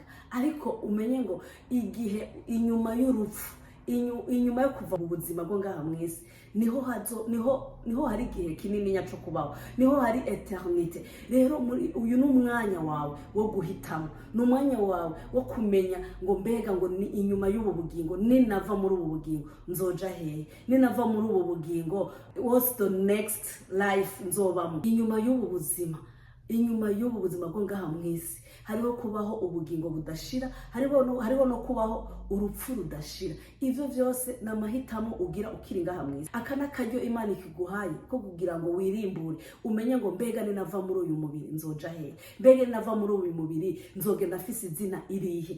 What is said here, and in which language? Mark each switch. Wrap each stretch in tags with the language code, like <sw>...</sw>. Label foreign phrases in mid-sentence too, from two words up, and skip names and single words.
<rn>Ariko umenye ngo igihe inyuma y'urupfu, inyuma yo kuva mu buzima bwo ngaha mwisi, niho hari igihe kinini nyaco kubaho, niho hari eternite. Rero muri uyu n'umwanya wawe wo guhitamo, n'umwanya wawe wo kumenya ngo mbega ngo ni inyuma y'ubu bugingo, ninava muri ubu bugingo nzoja hehe, ninava muri ubu bugingo</rn> <en>what's the next life</en> <rn>nzobamo. Inyuma y'ubu buzima, inyuma y'ubu buzima bwo ngaha mwisi, hariho kubaho ubugingo budashira, hariho no kubaho urupfu rudashira. Ivyo vyose namahitamo ugira ukiri ngaha mwisi. Akana karyo Imana ikiguhaye ko kugira ngo wirimbure, umenye ngo mbega ninava muri uyu mubiri nzoja hehe, mbega ninava muri uyu mubiri nzogenda afise izina irihe.</rn>